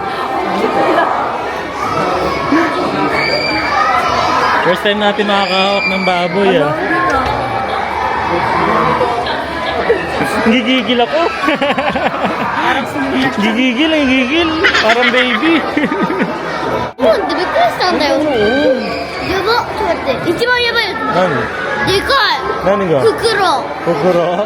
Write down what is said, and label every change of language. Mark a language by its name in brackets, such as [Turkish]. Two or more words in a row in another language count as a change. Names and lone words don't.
[Filipino] First time natin makakahawak ng baboy ah. Gigigil ako. Gigigil. Parang baby. [Japanese] もうってびっくりしたんだよ。やば。ちょっと待って。一番やばいやつ。何？でかい。何が？袋。袋？